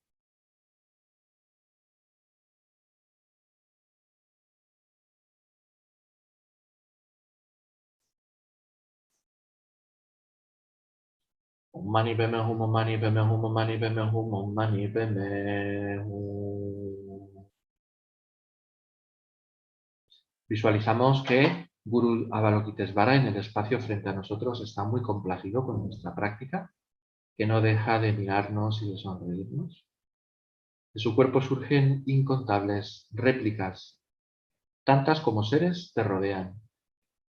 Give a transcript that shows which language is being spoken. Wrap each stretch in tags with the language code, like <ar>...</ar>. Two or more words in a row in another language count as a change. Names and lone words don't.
<sa>Om Mani Padme Hum, Om Mani Padme Hum, Om Mani Padme Hum, Om Mani Padme Hum.</sa> <es>Visualizamos que Guru Avalokitesvara en el espacio frente a nosotros está muy complacido con nuestra práctica, que no deja de mirarnos y de sonreírnos. De su cuerpo surgen incontables réplicas, tantas como seres te rodean.</es>